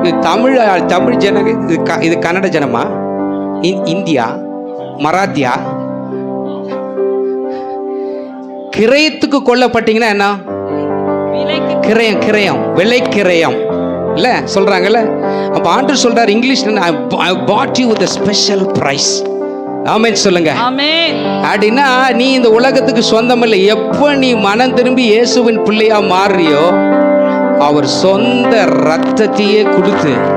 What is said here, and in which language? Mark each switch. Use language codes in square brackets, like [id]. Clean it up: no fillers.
[ta] தமிழ் ஜனங்க, இது கன்னட ஜனமா, இந்தியா, மராத்தியா? கிரயத்துக்கு கொல்லப்பட்டீங்கன்னா என்ன? கிரயம், கிரயம், விலை கிரயம் இல்ல சொல்றாங்கல்ல. அப்ப ஆண்டவர் சொல்றாரு இங்கிலீஷ்ல, [en] I bought you with a special price. [ta] ஆமென் சொல்லுங்க. அப்படின்னா நீ இந்த உலகத்துக்கு சொந்தம் இல்லை. எப்ப நீ மனம் திரும்பி இயேசுவின் பிள்ளையா மாறியோ அவர் சொந்த ரத்தத்தையே கொடுத்து.